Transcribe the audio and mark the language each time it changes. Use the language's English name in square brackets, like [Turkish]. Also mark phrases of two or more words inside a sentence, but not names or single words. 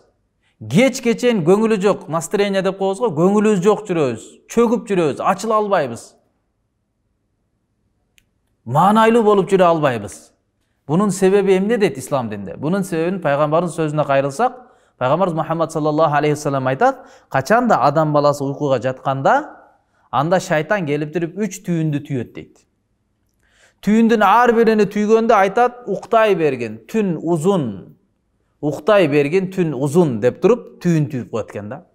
[Kyrgyz] Кечкечен көңүлү жок, настроение деп коебуз го, көңүлүбүз жок жүрөбүз, чөгүп жүрөбүз, ачыла албайбыз. Маанайлуу болуп жүрө албайбыз. Бунун себеби эмне дейт ислам динде? Бунун себебин пайгамбардын сөзүнө кайрылсак, пайгамбарыбыз Мухаммад [Arabic] صلى الله عليه وسلم [Kyrgyz] айтат, качанда адам баласы уйкуга жатканда, анда шайтан келип туруп 3 түйүндү түйөт дейт. Түйүндүн ар бирини түйгөндө айтат, уктай бергин, түн узун. Уктай бергин, түн узун деп туруп түйүн түйүп коет экен да.